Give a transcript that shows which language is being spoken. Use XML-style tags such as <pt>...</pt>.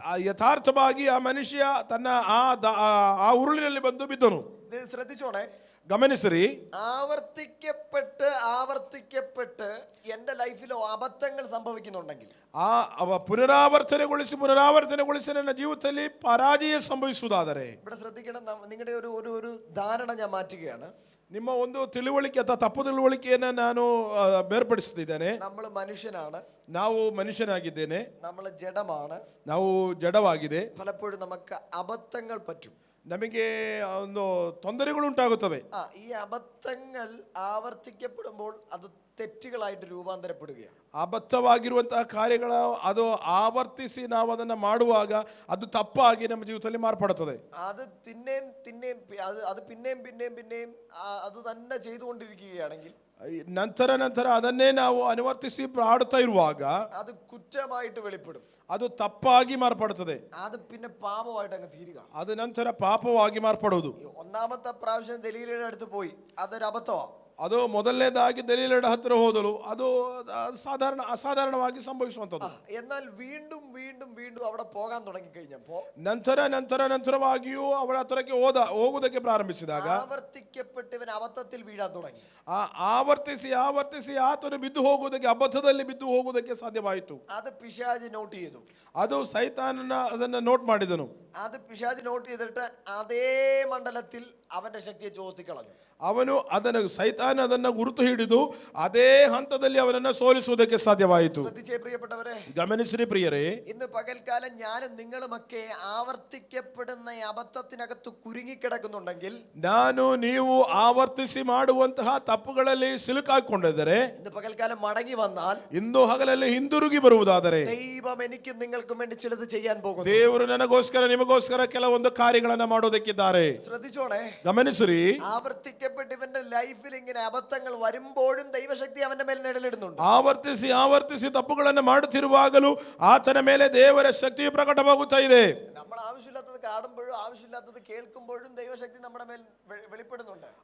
<kn>ಯಥಾರ್ಥವಾಗಿ ಆ ಮನುಷ್ಯ ತನ್ನ ಆ ಉರುಳಿನಲ್ಲಿ ಬಂದು ಬಿದ್ದನು.</kn> <ml>ശ്രദ്ധിച്ചോണേ,</ml> <kn>ಗಮನಿಸ್ರಿ.</kn> <ml>ആവർത്തിക്കപ്പെട്ട് എന്റെ ലൈഫിലോ അബദ്ധങ്ങൾ സംഭവിക്കുന്നുണ്ടെങ്കിൽ,</ml> <kn>ಪುನರಾವರ್ತನೆಗೊಳಿಸಿ ನನ್ನ ಜೀವಿತದಲ್ಲಿ ಪರಾಜಯ ಸಂಭವಿಸುವುದಾದರೆ,</kn> <ml>ഇവിടെ ശ്രദ്ധിക്കണം, നിങ്ങളുടെ ഒരു ധാരണ ഞാൻ മാറ്റുകയാണ്.</ml> <kn>ನಿಮ್ಮ ಒಂದು ತಿಳುವಳಿಕೆ ಅಥವಾ ತಪ್ಪು ತಿಳುವಳಿಕೆಯನ್ನು ನಾನು ಬೇರ್ಪಡಿಸುತ್ತಿದ್ದೇನೆ.</kn> <ml>നമ്മൾ മനുഷ്യനാണ്,</ml> <kn>ನಾವು ಮನುಷ್ಯನಾಗಿದ್ದೇನೆ,</kn> <ml>നമ്മൾ ജഡമാണ്,</ml> <kn>ನಾವು ಜಡವಾಗಿದೆ.</kn> <ml>പലപ്പോഴും നമുക്ക് അബദ്ധങ്ങൾ പറ്റും,</ml> <kn>ನಮಗೆ ಒಂದು ತೊಂದರೆಗಳು ಉಂಟಾಗುತ್ತವೆ.</kn> <ml>ഈ അബദ്ധങ്ങൾ ആവർത്തിക്കപ്പെടുമ്പോൾ അത് തെറ്റുകളായിട്ട് രൂപാന്തരപ്പെടുകയാണ്.</ml> <kn>ಅಬದ್ಧವಾಗಿರುವಂತಹ ಕಾರ್ಯಗಳ ಅದು ಆವರ್ತಿಸಿ ನಾವು ಅದನ್ನು ಮಾಡುವಾಗ ಅದು ತಪ್ಪಾಗಿ ನಮ್ಮ ಜೀವಿತದಲ್ಲಿ ಮಾರ್ಪಡುತ್ತದೆ.</kn> <ml>അത് പിന്നെയും അത് തന്നെ ചെയ്തുകൊണ്ടിരിക്കുകയാണെങ്കിൽ,</ml> <kn>ನಂತರ ಅದನ್ನೇ ನಾವು ಅನುವರ್ತಿಸಿ ಮಾಡುತ್ತಾ ಇರುವಾಗ</kn> <ml>അത് കുറ്റമായിട്ട് വെളിപ്പെടും,</ml> <kn>ಅದು ತಪ್ಪಾಗಿ ಮಾರ್ಪಡುತ್ತದೆ.</kn> <ml>അത് പിന്നെ പാപമായിട്ട് അങ്ങ് തീരുക.</ml> <kn>ಅದು ನಂತರ ಪಾಪವಾಗಿ ಮಾರ್ಪಡುವುದು.</kn> <ml>ഒന്നാമത്തെ പ്രാവശ്യം ദലീലയുടെ അടുത്ത് പോയി, അതൊരു അബദ്ധമാണ്.</ml> <kn>ಅದು ಮೊದಲನೇದಾಗಿ ದಲೀಲಳ ಹತ್ತಿರ ಹೋದಳು. ಅದು ಅಸಾಧಾರಣವಾಗಿ ಸಂಭವಿಸುವಂಥದ್ದು.</kn> <ml>എന്നാൽ വീണ്ടും വീണ്ടും വീണ്ടും അവിടെ പോകാൻ തുടങ്ങി കഴിഞ്ഞപ്പോ</ml> <kn>ನಂತರವಾಗಿಯೂ ಅವಳ ಹತ್ತಿರಕ್ಕೆ ಹೋಗುವುದಕ್ಕೆ ಪ್ರಾರಂಭಿಸಿದಾಗ</kn> <ml>ആവർത്തിക്കപ്പെട്ടവൻ അബദ്ധത്തിൽ വീഴാൻ തുടങ്ങി.</ml> <kn>ಆವರ್ತಿಸಿ ಆತನು ಬಿದ್ದು ಹೋಗುವುದಕ್ಕೆ, ಅಬದ್ಧದಲ್ಲಿ ಬಿದ್ದು ಹೋಗುವುದಕ್ಕೆ ಸಾಧ್ಯವಾಯಿತು.</kn> <ml>അത് പിശാച് നോട്ട് ചെയ്തു.</ml> <kn>ಅದು ಸೈತಾನನ ಅದನ್ನ ನೋಟ್ ಮಾಡಿದನು.</kn> <ml>അത് പിശാച് നോട്ട് ചെയ്തിട്ട് അതേ മണ്ഡലത്തിൽ അവന്റെ ശക്തിയെ ചോർത്തിക്കളഞ്ഞു.</ml> <kn>ಅವನು ಸೈತಾನ ಅದನ್ನ ಗುರುತು ಹಿಡಿದು ಅದೇ ಹಂತದಲ್ಲಿ ಅವನನ್ನ ಸೋಲಿಸುವುದಕ್ಕೆ ಸಾಧ್ಯವಾಯಿತು.</kn> <ml>പ്രിയപ്പെട്ടവരെ,</ml> <kn>ಗಮನಿಸಿರಿ ಪ್ರಿಯರೇ,</kn> <ml>ഇന്ന് പകൽക്കാലം ഞാനും നിങ്ങളുമൊക്കെ ആവർത്തിക്കപ്പെടുന്ന അബദ്ധത്തിനകത്ത് കുരുങ്ങിക്കിടക്കുന്നുണ്ടെങ്കിൽ,</ml> <kn>ನಾನು ನೀವು ಆವರ್ತಿಸಿ ಮಾಡುವಂತಹ ತಪ್ಪುಗಳಲ್ಲಿ ಸಿಲುಕಾಕೊಂಡಿದ್ದರೆ,</kn> <ml>ഇന്ന് പകൽക്കാലം മടങ്ങി വന്നാൽ,</ml> <kn>ಇಂದು ಹಗಲಲ್ಲಿ ಹಿಂದಿರುಗಿ ಬರುವುದಾದರೆ,</kn> <ml>ദൈവം എനിക്കും നിങ്ങൾക്കും വേണ്ടി ചിലത് ചെയ്യാൻ പോകുന്നു.</ml> <kn>ದೇವರು ನನಗೋಸ್ಕರ ನಿಮಗೋಸ್ಕರ ಕೆಲವೊಂದು ಕಾರ್ಯಗಳನ್ನ ಮಾಡೋದಕ್ಕಿದ್ದಾರೆ.</kn> <ml>ശ്രദ്ധിച്ചോണേ,</ml> <kn>ಗಮನಿಸಿರಿ.</kn> <ml>ആവർത്തിക്കപ്പെട്ടവന്റെ ലൈഫിൽ ഇങ്ങനെ അബദ്ധങ്ങൾ വരുമ്പോഴും ദൈവശക്തി അവന്റെ മേൽ നിഴലിടുന്നുണ്ട്.</ml> <kn>ಆವರ್ತಿಸಿ ತಪ್ಪುಗಳನ್ನು ಮಾಡುತ್ತಿರುವಾಗಲೂ ಆತನ ಮೇಲೆ ದೇವರ ಶಕ್ತಿಯು ಪ್ರಕಟವಾಗುತ್ತಾ ಇದೆ.</kn> <ml>നമ്മൾ ആവശ്യമില്ലാത്തത് കാണുമ്പോഴും ആവശ്യമില്ലാത്തത് കേൾക്കുമ്പോഴും ദൈവശക്തി നമ്മുടെ മേൽ വെളിപ്പെടുന്നുണ്ട്.</ml>